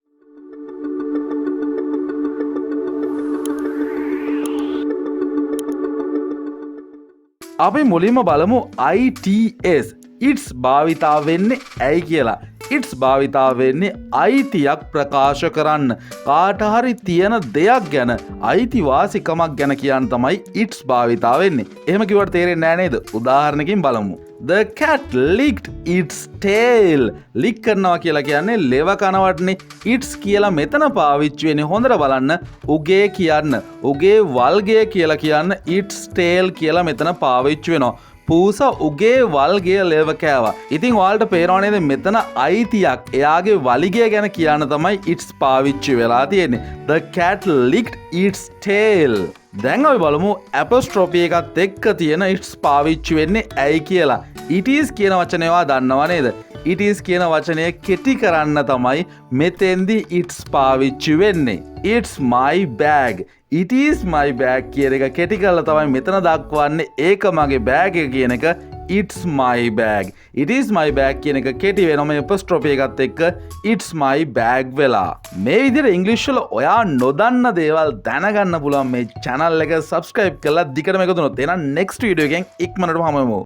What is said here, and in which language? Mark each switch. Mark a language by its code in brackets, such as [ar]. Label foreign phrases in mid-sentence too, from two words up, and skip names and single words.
[si] අපි මුලින්ම බලමු it's භාවිතා වෙන්නේ ඇයි කියලා. it's භාවිතා වෙන්නේ අයිතියක් ප්‍රකාශ කරන්න. කාට හරි තියෙන දෙයක් ගැන අයිතිවාසිකමක් ගැන කියන්න තමයි it's භාවිතා වෙන්නේ. එහෙම කිව්වට තේරෙන්නේ නැහැ නේද? උදාහරණකින් බලමු. [en] The cat licked its tail. [si] lick කරනවා කියලා කියන්නේ ලෙව කනවටනේ. it's කියලා මෙතන පාවිච්චි වෙන්නේ හොඳට බලන්න. උගේ කියන්න. උගේ වල්ගේ කියලා කියන්න [en] its tail [si] කියලා මෙතන පාවිච්චි වෙනවා. පූස උගේ වල්ගේ ලෙව කෑවා. ඉතින් ඔයාලට පේනවා නේද මෙතන අයිතියක් එයාගේ වලිගය ගැන කියන්න තමයි it's පාවිච්චි වෙලා තියෙන්නේ. [en] The cat licked its tail. [si] දැන් අපි බලමු apostrophe එකත් එක්ක තියෙන it's පාවිච්චි වෙන්නේ ඇයි කියලා. [en] it is [si] කියන වචනේ ඔයා දන්නව නේද? [en] it is [si] කියන වචනය කෙටි කරන්න තමයි මෙතෙන්දි it's පාවිච්චි වෙන්නේ. [en] it's my bag. it is my bag [si] කියන එක කෙටි කරලා තමයි මෙතන දක්වන්නේ ඒක මගේ බෑග් එක කියන එක [en] it's my bag. it is my bag [si] කියන එක කෙටි වෙනවා මේ apostrophe එකත් එක්ක [en] it's my bag [si] වෙලා. මේ විදිහට ඉංග්‍රීසි වල ඔයා නොදන්න දේවල් දැනගන්න පුළුවන් මේ channel එක subscribe කරලා දිගටම එකතු වුණොත් එහෙනම් [en] next video [si] එකෙන් ඉක්මනටම හමු වෙමු.